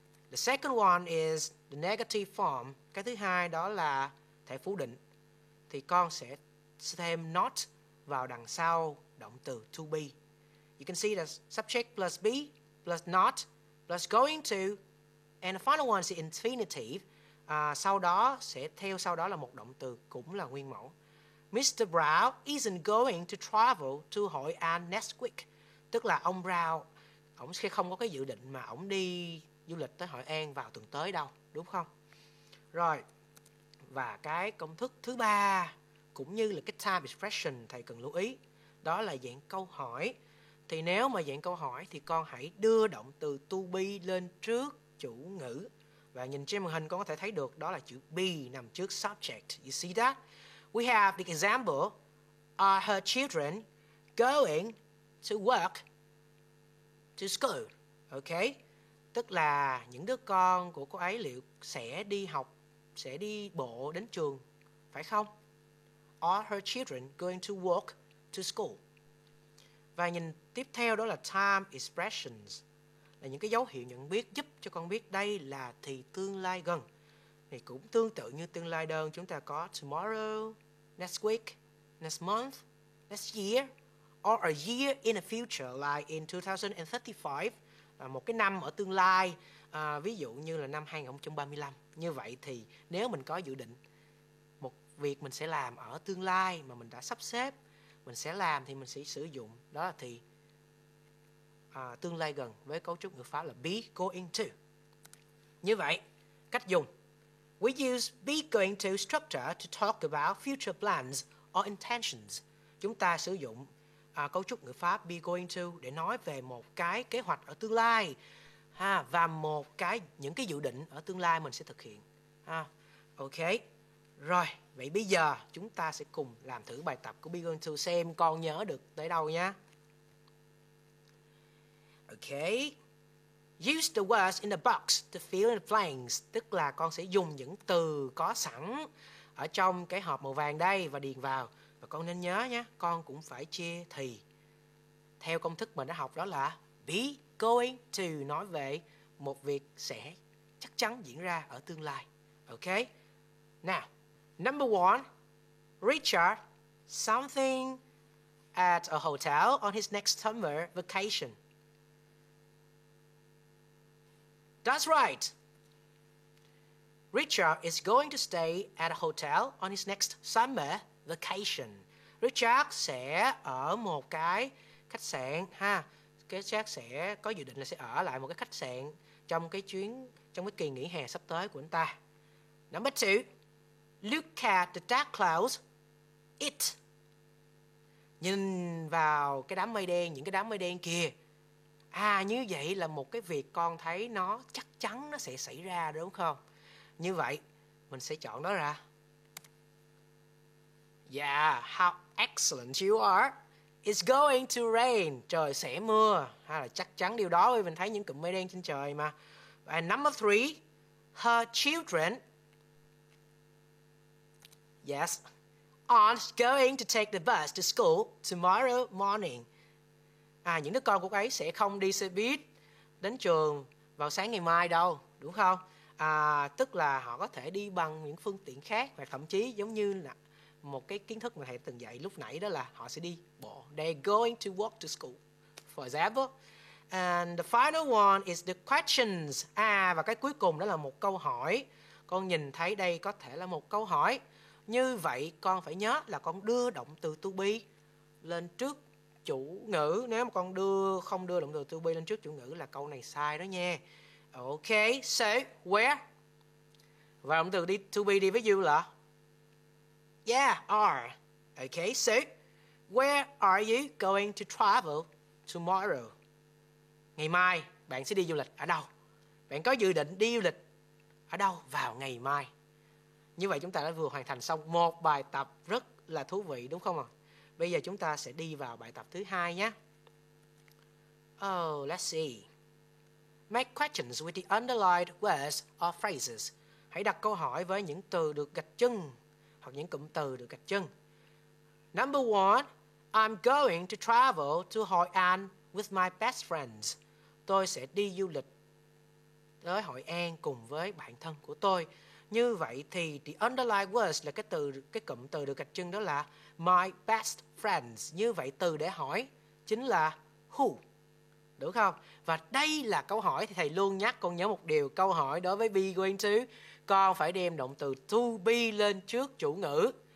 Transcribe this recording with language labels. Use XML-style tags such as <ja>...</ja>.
<en>The second one is the negative form.</en> <vi>Cái thứ hai đó là thể phủ định. Thì con sẽ thêm not vào đằng sau động từ to be.</vi> <en>You can see that subject plus be plus not plus going to and the final one is infinitive.</en> <vi>Sau đó là một động từ cũng là nguyên mẫu.</vi> <en>Mr. Brown isn't going to travel to Hội An next week.</en> <vi>Tức là ông Brown, ông sẽ không có cái dự định mà ông đi du lịch tới Hội An vào tuần tới đâu, đúng không? Rồi, và cái công thức thứ ba cũng như là cái time expression thầy cần lưu ý. Đó là dạng câu hỏi. Thì nếu mà dạng câu hỏi thì con hãy đưa động từ to be lên trước chủ ngữ. Và nhìn trên màn hình con có thể thấy được đó là chữ be nằm trước subject.</vi> <en>You see that? We have the example. Are her children going to work to school? Okay?</en> <vi>Tức là những đứa con của cô ấy liệu sẽ đi học, sẽ đi bộ đến trường, phải không?</vi> <en>Are her children going to walk to school?</en> <vi>Và nhìn tiếp theo đó là time expressions. Là những cái dấu hiệu nhận biết giúp cho con biết đây là thì tương lai gần. thì cũng tương tự như tương lai đơn, chúng ta có</vi> <en>tomorrow, next week, next month, next year, or a year in the future like in 2035,</en> <vi>là một cái năm ở tương lai, ví dụ như là năm 2035. Như vậy thì nếu mình có dự định một việc mình sẽ làm ở tương lai mà mình đã sắp xếp mình sẽ làm thì mình sẽ sử dụng đó là thì tương lai gần với cấu trúc ngữ pháp là be going to. Như vậy, cách dùng:</vi> <en>we use be going to structure to talk about future plans or intentions.</en> <vi>Chúng ta sử dụng cấu trúc ngữ pháp be going to để nói về một cái kế hoạch ở tương lai và những cái dự định ở tương lai mình sẽ thực hiện. Ok. Rồi, vậy bây giờ chúng ta sẽ cùng làm thử bài tập của be going to xem con nhớ được tới đâu nhé.</vi> <en>Ok. Use the words in the box to fill in the blanks.</en> <vi>Tức là con sẽ dùng những từ có sẵn ở trong cái hộp màu vàng đây và điền vào. Và con nên nhớ nhé, con cũng phải chia thì theo công thức mình đã học, đó là be going to nói về một việc sẽ chắc chắn diễn ra ở tương lai.</vi> <en>Ok. Now, number one, Richard something at a hotel on his next summer vacation. That's right. Richard is going to stay at a hotel on his next summer vacation.</en> <vi>Richard sẽ ở một cái khách sạn Richard sẽ có dự định là sẽ ở lại một cái khách sạn trong cái kỳ nghỉ hè sắp tới của anh ta.</vi> <en>Number two, look at the dark clouds.</en> <vi>Nhìn vào cái đám mây đen, những cái đám mây đen kìa. Như vậy là một cái việc con thấy nó chắc chắn nó sẽ xảy ra, đúng không? Như vậy mình sẽ chọn đó ra.</vi> <en>Yeah, how excellent you are. It's going to rain.</en> <vi>Trời sẽ mưa. Hay là chắc chắn điều đó vì mình thấy những cụm mây đen trên trời mà.</vi> <en>And number three, her children, yes, aren't going to take the bus to school tomorrow morning.</en> <vi>Những đứa con của ấy sẽ không đi xe buýt đến trường vào sáng ngày mai đâu, đúng không? Tức là họ có thể đi bằng những phương tiện khác, hoặc thậm chí giống như là một cái kiến thức mà thầy từng dạy lúc nãy, đó là họ sẽ đi bộ.</vi> <en>They're going to walk to school, for example. And the final one is the questions.</en> <vi>Và cái cuối cùng đó là một câu hỏi. Con nhìn thấy đây có thể là một câu hỏi. Như vậy con phải nhớ là con đưa động từ to be lên trước chủ ngữ. Nếu mà con không đưa động từ to be lên trước chủ ngữ là câu này sai đó nha.</vi> <en>Ok, so where?</en> <vi>Và động từ to be đi với you là are.</vi> <en>Ok, so where are you going to travel tomorrow?</en> <vi>Ngày mai bạn sẽ đi du lịch ở đâu? Bạn có dự định đi du lịch ở đâu vào ngày mai? Như vậy chúng ta đã vừa hoàn thành xong một bài tập rất là thú vị, đúng không ạ? Bây giờ chúng ta sẽ đi vào bài tập thứ hai nhé. Let's see. Make questions with the underlined words or phrases. Hãy đặt câu hỏi với những từ được gạch chân hoặc những cụm từ được gạch chân.</vi> <en>Number one, I'm going to travel to Hội An with my best friends.</en> <vi>Tôi sẽ đi du lịch tới Hội An cùng với bạn thân của tôi. Như vậy thì</vi> <en>the underlined words</en> <vi>là cái cụm từ được gạch chân, đó là my best friends. Như vậy từ để hỏi chính là who, đúng không? Và đây là câu hỏi thì thầy luôn nhắc con nhớ một điều, câu hỏi đối với be going to, con phải đem động từ to be lên trước chủ ngữ.</vi>